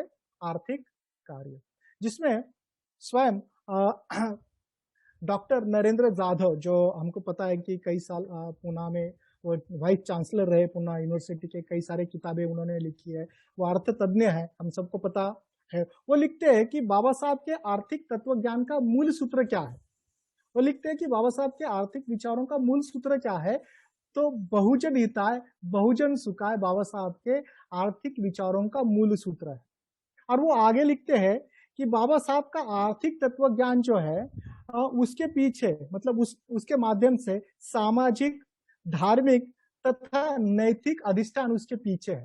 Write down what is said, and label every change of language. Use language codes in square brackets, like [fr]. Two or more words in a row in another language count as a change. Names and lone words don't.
[hi] आर्थिक कार्य, जिसमें स्वयं डॉक्टर नरेंद्र जाधव, जो हमको पता है कि कई साल पूना में वो [en] vice chancellor [hi] रहे, पूना यूनिवर्सिटी के, कई सारे किताबें उन्होंने लिखी है, वो अर्थ तज्ञ है, हम सबको पता है। वो लिखते हैं कि बाबा साहब के आर्थिक तत्व ज्ञान का मूल सूत्र क्या है। वो लिखते हैं कि बाबा साहब के आर्थिक विचारों का मूल सूत्र क्या है, तो [sa] बहुजन हिताय बहुजन सुखाय [hi] बाबा साहब के आर्थिक विचारों का मूल सूत्र है। और वो आगे लिखते हैं कि बाबा साहब का आर्थिक तत्व ज्ञान जो है उसके पीछे मतलब उसके माध्यम से सामाजिक, धार्मिक तथा नैतिक अधिष्ठान उसके पीछे है।